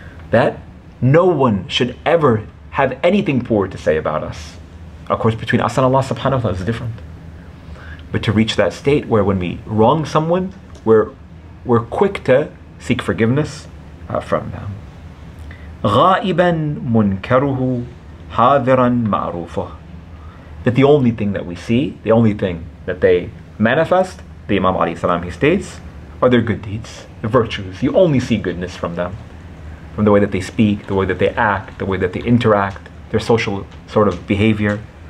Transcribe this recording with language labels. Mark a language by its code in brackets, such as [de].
[en] That no one should ever have anything poor to say about us. Of course, between us and Allah subhanahu wa ta'ala is different. but to reach that state where when we wrong someone, we're quick to seek forgiveness from them. [ar] غائبا منكره حاضرا معروفه. [en] That the only thing that we see, the only thing that they manifest, the Imam alayhi salam, he states, are their good deeds, the virtues. You only see goodness from them, from the way that they speak, the way that they act, the way that they interact, their social sort of behavior.